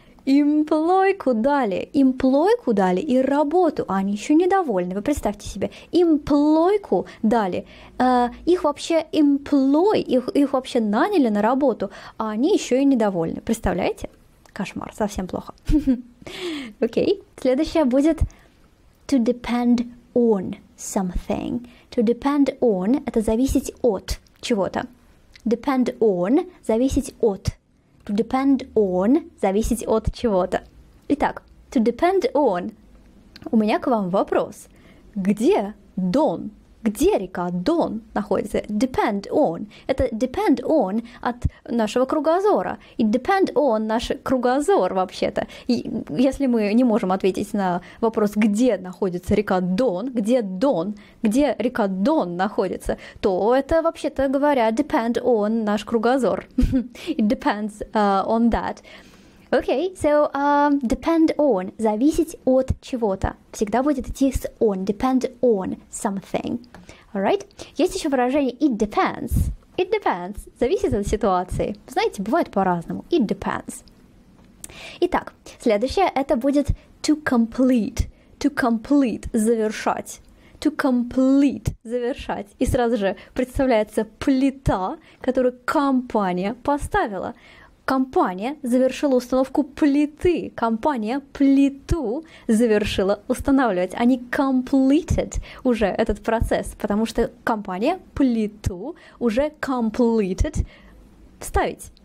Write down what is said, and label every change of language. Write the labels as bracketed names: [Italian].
[Russian] Имплойку дали и работу, а они еще недовольны. Вы представьте себе, имплойку дали, их вообще их вообще наняли на работу, а они еще и недовольны. Представляете? Кошмар, совсем плохо. Окей, следующее будет to depend on something. To depend on – это зависеть от чего-то. Depend on – зависеть от. To depend on – зависеть от чего-то. Итак, to depend on. У меня к вам вопрос. Где Дон? Где река Дон находится? Depend on. Это depend on от нашего кругозора. И depend on наш кругозор вообще-то. И если мы не можем ответить на вопрос, где находится река Дон, где река Дон находится, то это, вообще-то говоря, depend on наш кругозор. [English] It depends on that. Okay, so depend on – [Russian] зависеть от чего-то. Всегда будет идти с on, depend on something. [English] Alright? [Russian] Есть еще выражение it depends. [English] It depends. [Russian] Зависит от ситуации. Знаете, бывает по-разному. [English] It depends. [Russian] Итак, следующее это будет to complete. To complete – завершать. To complete – завершать. И сразу же представляется плита, которую компания поставила. Компания завершила установку плиты. Компания плиту завершила устанавливать. Они completed уже этот процесс, потому что компания плиту уже completed ставить.